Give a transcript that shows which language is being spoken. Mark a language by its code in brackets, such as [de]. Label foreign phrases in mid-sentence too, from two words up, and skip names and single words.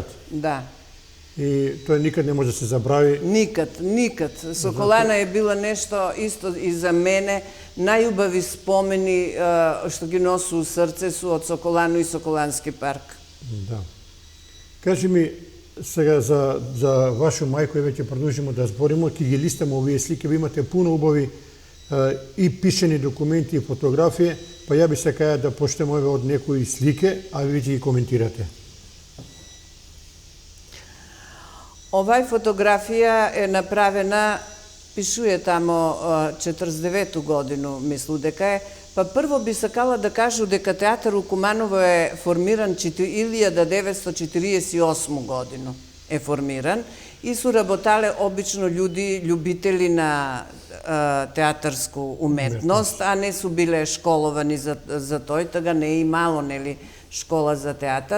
[sr] Da. I to nikad ne može da se zabravi. Nikad. Sokolana je bila nešto isto i za mene. Najljubavi spomeni što gi nosu u srce su od Sokolanu i Sokolanski park. Da. Kaži mi, [mk] сега за вашу мајку, еве ќе продолжиме да збориме, ќе ги листаме овие слики, ви имате пуно убави и пишени документи и фотографии, па ја би сакаја да почнеме еве од некои слики, а ви ќе ги коментирате. Овај фотографија е направена, пишуе тамо 49-ту годину, мислу дека е, па прво би сакала да кажу дека театар у Куманово е формиран 1948 годину е формиран и су работале обично људи, љубители на театарску уметност, а не су биле школовани за тој, тога не е имало, нели, школа за театар.